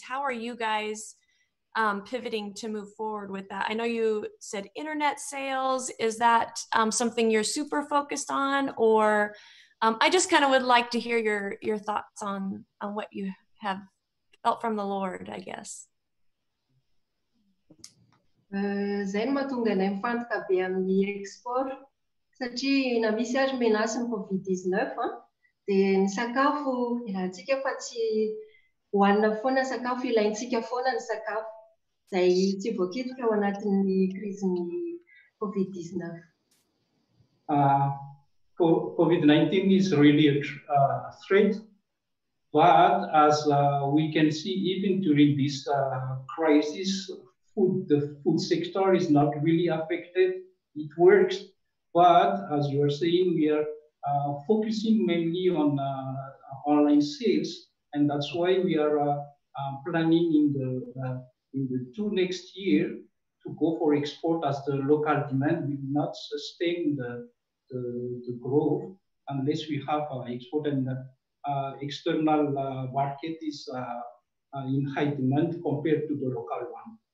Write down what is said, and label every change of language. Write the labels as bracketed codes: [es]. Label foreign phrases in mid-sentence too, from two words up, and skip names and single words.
[en] How are you guys pivoting to move forward with that? I know you said internet sales. Is that something you're super focused on? Or I just kind of would like to hear your thoughts on what you have felt from the Lord, I guess. [mg] Zay no mahatonga anay mifantoka be amin'ny export, satria na misy azy menasy ny COVID-19 dia ny sakafo ilansika fa tsy hohanina foana sakafo, ilaintsika foana ny sakafo, izay tsy voakitoka ao anatin'ny krizin'ny COVID-19. [en] COVID-19 is really a threat, but as we can see, even during this crisis, the food sector is not really affected. It works, but as you are saying, we are focusing mainly on online sales, and that's why we are planning in the next year to go for export, as the local demand will not sustain the growth unless we have export, and external market is in high demand compared to the local one.